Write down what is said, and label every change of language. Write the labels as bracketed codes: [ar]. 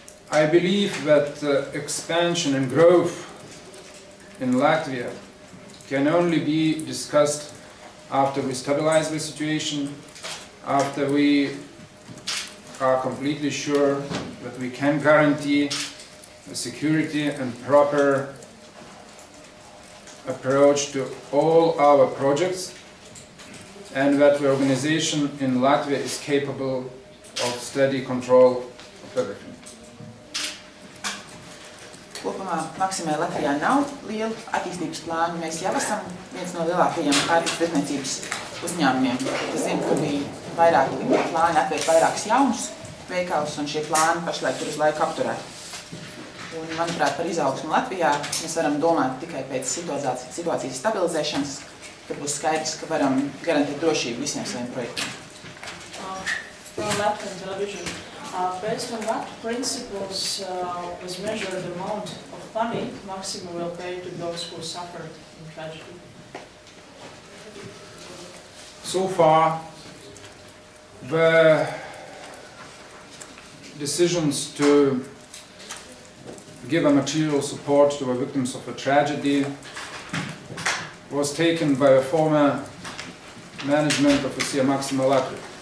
[en] I believe that expansion and growth in Latvia can only be discussed after we stabilize the situation, after we are completely sure that we can guarantee the security and proper approach to all our projects, and that the organization in Latvia is capable of steady control of everything. [lv] Kopumā Maksimai Latvijā nav liela attīstības plāna. Mēs jau esam viens no lielākajiem pārtikas tirdzniecības uzņēmumiem. Es zinu, ka bija vairāki plāni atvērt vairākus jaunus veikalus, un šie plāni pašlaik ir uz laiku apturēti. Un, manuprāt, par izaugsmu Latvijā mēs varam domāt tikai pēc situācijas stabilizēšanas, kad būs skaidrs, ka varam garantēt drošību visiem saviem projektiem. [en] From Latvian television, based on what principles was measured the amount of money Maxima will pay to those who suffered in tragedy? So far, the decisions to give a material support to the victims of a tragedy was taken by the former management of the Maxima Latvia.